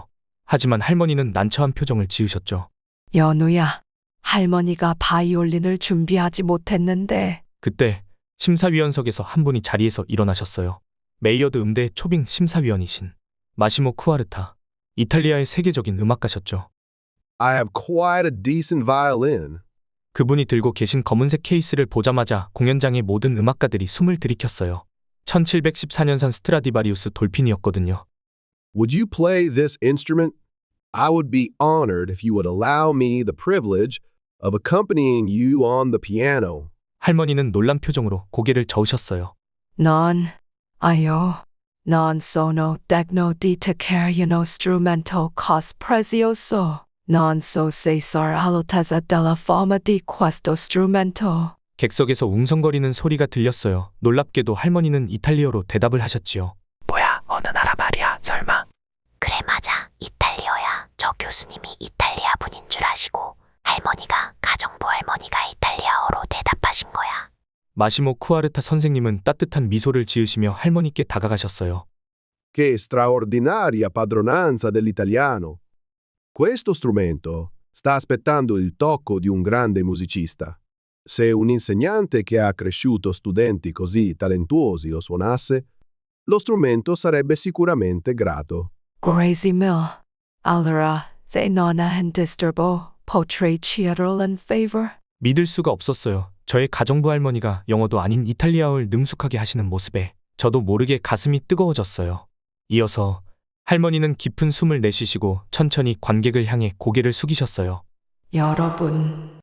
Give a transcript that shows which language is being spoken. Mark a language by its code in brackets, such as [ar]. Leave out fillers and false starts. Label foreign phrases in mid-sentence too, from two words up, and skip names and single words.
[ko] 하지만 할머니는 난처한 표정을 지으셨죠. 연우야, 할머니가 바이올린을 준비하지 못했는데. 그때 심사위원석에서 한 분이 자리에서 일어나셨어요. 메이어드 음대 초빙 심사위원이신 마시모 쿠아르타. 이탈리아의 세계적인 음악가셨죠. [en] I have quite a decent violin. [ko] 그분이 들고 계신 검은색 케이스를 보자마자 공연장의 모든 음악가들이 숨을 들이켰어요. 1714년산 스트라디바리우스 돌핀이었거든요. [en] Would you play this instrument? I would be honored if you would allow me the privilege of accompanying you on the piano. [ko] 할머니는 놀란 표정으로 고개를 저으셨어요. [it] Non sono degno di toccare uno strumento cos prezioso. Non so se sar all'altezza della forma di questo strumento. [ko] 객석에서 웅성거리는 소리가 들렸어요. 놀랍게도 할머니는 이탈리어로 대답을 하셨지요. 뭐야, 어느 나라 말이야, 설마? 그래 맞아. 이탈리아야. 저 교수님이 이탈리아 분인 줄 아시고 할머니가 가정부 할머니가 이탈리아어로 대답하신 거야. 마시모 쿠아르타 선생님은 따뜻한 미소를 지으시며 할머니께 다가가셨어요. [it] Che straordinaria padronanza dell'italiano. Questo strumento sta aspettando il tocco di un grande musicista. Se un insegnante che ha cresciuto studenti così talentuosi lo suonasse, lo strumento sarebbe sicuramente grato. Grazie mille. Allora, se non è in disturbo, potrei chiederle un favor? [ko] 믿을 수가 없었어요. 저의 가정부 할머니가 영어도 아닌 이탈리아어를 능숙하게 하시는 모습에 저도 모르게 가슴이 뜨거워졌어요. 이어서 할머니는 깊은 숨을 내쉬시고 천천히 관객을 향해 고개를 숙이셨어요. 여러분,